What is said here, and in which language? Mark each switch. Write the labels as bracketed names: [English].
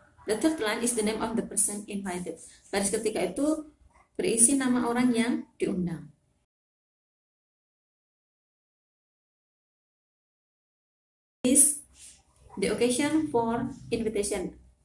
[English] The third line is the name of the person invited. [Indonesian] Baris ketiga itu berisi nama orang yang diundang. [English] Is the occasion for invitation.